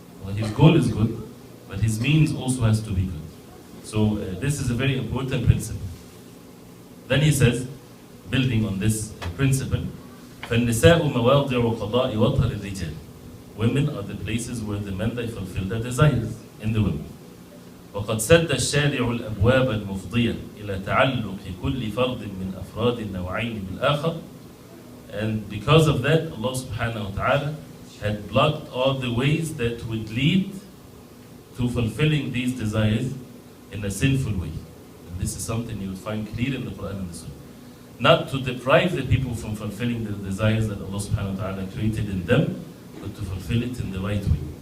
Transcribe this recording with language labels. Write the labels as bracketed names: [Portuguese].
[English] Well, his goal is good, but his means also has to be good. So this is a very important principle. Then he says, building on this principle, [Arabic] فَالنِّسَاءُ مَوَاضِعُ قَضَاءِ وَطْرِ الرِّجَالِ. [English] Women are the places where the men, they fulfill their desires in the women. [Arabic] وقد سد الشارع الأبواب المفضية إلى تعلق كل فرد من أفراد النوعين بالآخر. [English] And because of that, Allah subhanahu wa ta'ala had blocked all the ways that would lead to fulfilling these desires in a sinful way. And this is something you will find clear in the Quran and the Sunnah. Not to deprive the people from fulfilling the desires that Allah subhanahu wa ta'ala created in them, but to fulfill it in the right way.